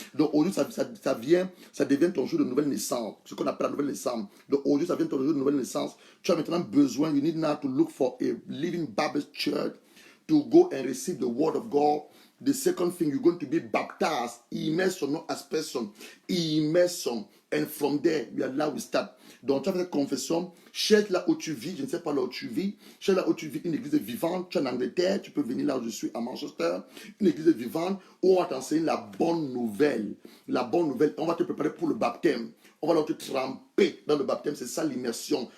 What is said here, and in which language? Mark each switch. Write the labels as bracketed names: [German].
[French] Donc aujourd'hui, ça vient, ça devient ton jour de nouvelle naissance. Ce qu'on appelle la nouvelle naissance. Donc aujourd'hui, ça devient ton jour de nouvelle naissance. Tu as maintenant besoin, [English] you need now to look for a living Baptist church to go and receive the word of God. The second thing, you're going to be baptized, immersion, not aspersion, immersion. And from there, we are now we start. [French] Donc, tu as fait cette confession, cherche là où tu vis, je ne sais pas là où tu vis, cherche là où tu vis une église vivante, tu es en Angleterre, tu peux venir là où je suis, à Manchester, une église vivante, où on va t'enseigner la bonne nouvelle. La bonne nouvelle, on va te préparer pour le baptême. On va là te tremper dans le baptême, c'est ça l'immersion.